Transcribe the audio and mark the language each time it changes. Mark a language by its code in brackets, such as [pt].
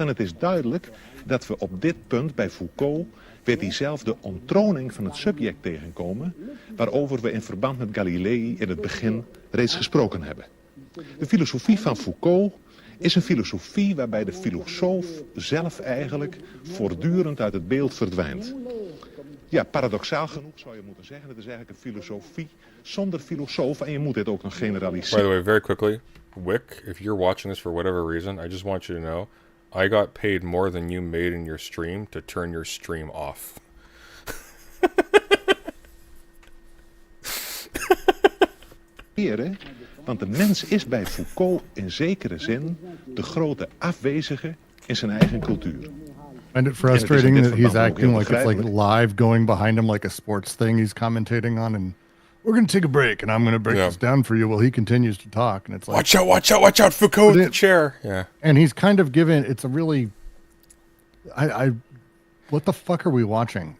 [nl] En het is duidelijk dat we op dit punt bij Foucault weer diezelfde onttroning van het subject tegenkomen, waarover we in verband met Galilei in het begin reeds gesproken hebben. De filosofie van Foucault is een filosofie waarbij de filosoof zelf eigenlijk voortdurend uit het beeld verdwijnt. Ja, paradoxaal genoeg zou je moeten zeggen, het is eigenlijk een filosofie zonder filosoof en je moet dit ook nog generaliseren. [en] By the way, very quickly, Wick, if you're watching this for whatever reason, I just want you to know, I got paid more than you made in your stream to turn your stream off. [nl] Want de mens is bij Foucault in zekere zin de grote afwezige in zijn eigen cultuur. [en] And it's frustrating that he's acting like it's like live going behind him like a sports thing he's commentating on, and we're going to take a break and I'm going to break this down for you while he continues to talk. And it's like, watch out, Foucault in the chair. Yeah. And he's kind of given, it's a really, what the fuck are we watching?